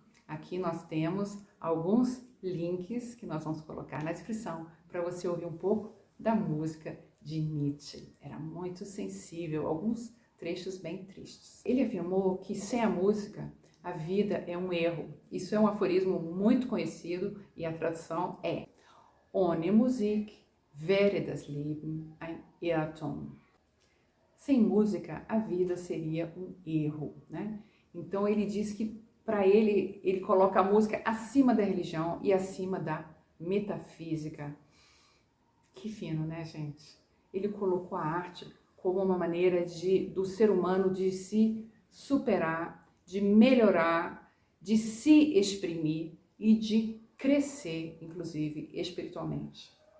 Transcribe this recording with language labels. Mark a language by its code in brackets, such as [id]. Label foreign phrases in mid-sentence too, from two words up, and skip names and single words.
[pt] Aqui nós temos alguns links que nós vamos colocar na descrição para você ouvir um pouco da música de Nietzsche. Era muito sensível, alguns trechos bem tristes. Ele afirmou que sem a música, a vida é um erro. Isso é um aforismo muito conhecido e a tradução é: [de] Ohne Musik wäre das Leben ein Irrtum. [pt] Sem música, a vida seria um erro, né? Então ele diz que para ele coloca a música acima da religião e acima da metafísica. Que fino, né, gente? Ele colocou a arte como uma maneira do ser humano de se superar, de melhorar, de se exprimir e de crescer, inclusive espiritualmente.